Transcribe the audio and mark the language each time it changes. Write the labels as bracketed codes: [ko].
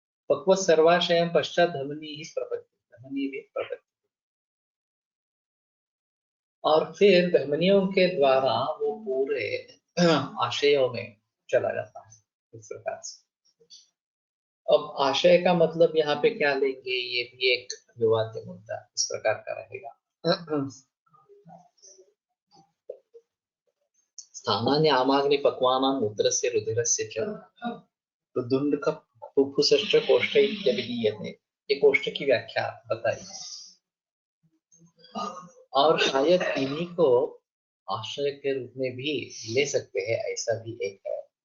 [sa] पक्व सर्वाशयम पश्चात धमनी ही प्रपत्ति, धमनी भी प्रपत्ति, [hi] और फिर धमनियों के द्वारा वो पूरे आशयों में चला जाता है इस प्रकार से। अब आशय का मतलब यहाँ पे क्या लेंगे, ये भी एक विवाद्य मुद्दा इस प्रकार का रहेगा। [sa] स्थानानि आमाग्नि पक्वानां मूत्रस्य रुधिरस्य च रुदुंड का फुफ्फुसश्च कोष्ठ इत्यभिधीयते। [hi] ये कोष्ठ की व्याख्या बताई, और शायद इन्हीं को आश्रय के रूप में भी ले सकते हैं, ऐसा भी एक है।